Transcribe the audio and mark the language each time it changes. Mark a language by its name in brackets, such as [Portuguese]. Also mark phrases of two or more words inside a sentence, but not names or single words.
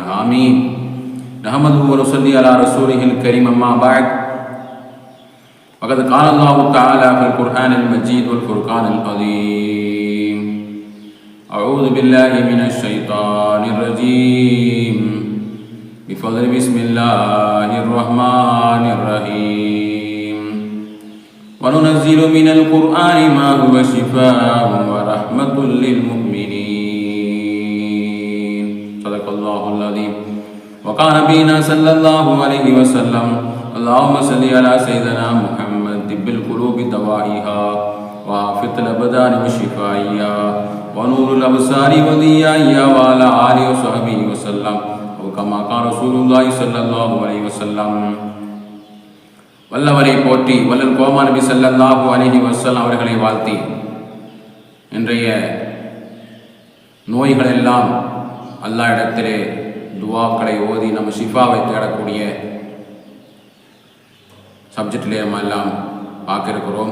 [Arabic] ஆமீன். نحمده ونصلي على رسوله الكريم. أما بعد. وقد قال الله تعالى في القرآن المجيد والفرقان العظيم. أعوذ بالله من الشيطان الرجيم. بفضل بسم الله الرحمن الرحيم. وننزل من القرآن ما هو شفاء ورحمة للمؤمنين. صدق الله العظيم. وقال نبينا صلى الله عليه وسلم: اللهم صل على سيدنا محمد طب القلوب دوائها وعافية الأبدان وشفائها ونور الأبصار وضيائها وعلى آله وصحبه وسلم كما كان رسول الله صلى الله عليه وسلم. [Tamil] வல்லவரை போற்றி வல்லல் கோமா நபி [Arabic] صلى الله عليه وسلم [Tamil] அவர்களை வாழ்த்தி இன்றைய நோய்கள் எல்லாம் அல்லாஹ் இடத்திலே துவாக்களை ஓதி நம்ம ஷிஃபாவை தேடக்கூடிய சப்ஜெக்டிலே நம்ம எல்லாம் பார்க்கிறோம்.